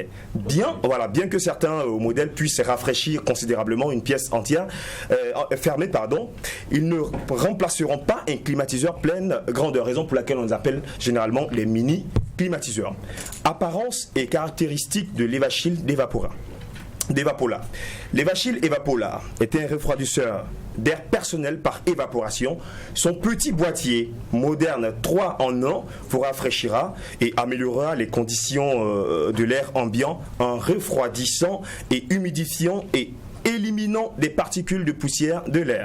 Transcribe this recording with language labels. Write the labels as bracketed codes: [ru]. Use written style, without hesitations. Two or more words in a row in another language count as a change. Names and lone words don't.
[fr] Bien que certains modèles puissent rafraîchir considérablement une pièce entière, fermés, ils ne remplaceront pas un climatiseur pleine grandeur, raison pour laquelle on les appelle généralement les mini climatiseurs. Apparence et caractéristiques de l'EvaShield d'Evapolar. L'EvaShield Evapolar est un refroidisseur d'air personnel par évaporation. Son petit boîtier moderne 3 en 1 vous rafraîchira et améliorera les conditions de l'air ambiant en refroidissant et humidifiant et éliminant des particules de poussière de l'air.